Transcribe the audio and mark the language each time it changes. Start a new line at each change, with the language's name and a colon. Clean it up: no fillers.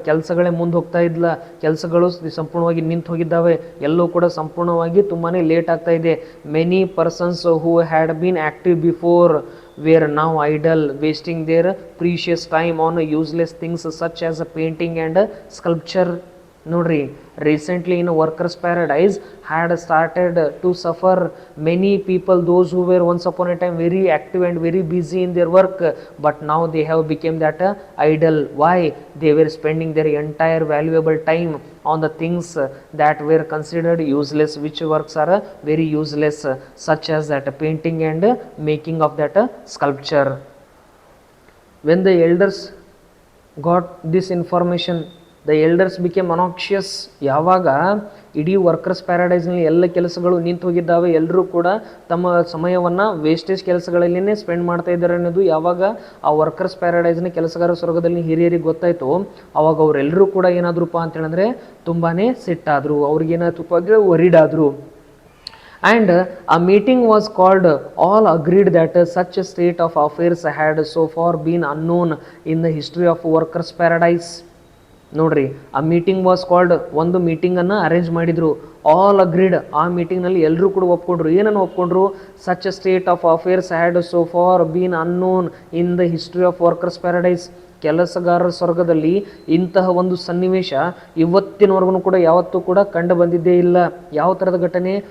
Kannada: ಕೆಲಸಗಳೇ ಮುಂದೆ ಹೋಗ್ತಾ ಇಲ್ಲ, ಕೆಲಸಗಳು ಸಂಪೂರ್ಣವಾಗಿ ನಿಂತು ಹೋಗಿದ್ದಾವೆ, ಎಲ್ಲವೂ ಕೂಡ ಸಂಪೂರ್ಣವಾಗಿ ತುಂಬಾ ಲೇಟ್ ಆಗ್ತಾ ಇದೆ.
English: Many persons who had been active before were now idle, wasting their precious time on useless things such as painting and sculpture. ನೋಡ್ರಿ, recently in workers paradise had started to suffer many people those who were once upon a time very active and very busy in their work, but ನಾವು they have became that idle. Why? They were spending their entire valuable time on the things that were considered useless, which works are very useless, such as that painting and making of that sculpture. When the elders got this information, the elders became obnoxious.
Kannada: ಯಾವಾಗ ಇಡೀ workers ಪ್ಯಾರಡೈಸ್ನಲ್ಲಿ ಎಲ್ಲ ಕೆಲಸಗಳು ನಿಂತು ಹೋಗಿದ್ದಾವೆ, ಎಲ್ಲರೂ ಕೂಡ ತಮ್ಮ ಸಮಯವನ್ನು wastage ಕೆಲಸಗಳಲ್ಲೇ spend ಮಾಡ್ತಾ ಇದ್ದಾರೆ ಅನ್ನೋದು ಯಾವಾಗ ಆ ವರ್ಕರ್ಸ್ ಪ್ಯಾರಡೈಸ್ನ ಕೆಲಸಗಾರ ಸ್ವರ್ಗದಲ್ಲಿ ಹಿರಿಯರಿಗೆ ಗೊತ್ತಾಯಿತು, ಅವಾಗ ಅವರೆಲ್ಲರೂ ಕೂಡ ಏನಾದ್ರಪ್ಪ ಅಂತೇಳಿದ್ರೆ ತುಂಬಾ ಸಿಟ್ಟಾದರು, ಅವ್ರಿಗೇನಾಯ್ತಪ್ಪ ಅಂದರೆ ವರಿಡಾದರು.
English: And a meeting was called. All agreed that such a state of affairs had so far been unknown in the history of workers paradise.
Kannada: ನೋಡ್ರಿ, ಆ
English: meeting was called,
Kannada: ಒಂದು ಮೀಟಿಂಗನ್ನು ಅರೇಂಜ್ ಮಾಡಿದರು.
English: all agreed,
Kannada: ಆ ಮೀಟಿಂಗ್ನಲ್ಲಿ ಎಲ್ಲರೂ ಕೂಡ ಒಪ್ಕೊಂಡ್ರು. ಏನನ್ನು ಒಪ್ಕೊಂಡ್ರು?
English: Such a state of affairs had so far been unknown in the history of workers paradise.
Kannada: ಕೆಲಸಗಾರರ ಸ್ವರ್ಗದಲ್ಲಿ ಇಂತಹ ಒಂದು ಸನ್ನಿವೇಶ ಇವತ್ತಿನವರೆಗೂ ಕೂಡ ಯಾವತ್ತೂ ಕೂಡ ಕಂಡು ಬಂದಿದ್ದೇ ಇಲ್ಲ. ಯಾವ ಥರದ ಘಟನೆ?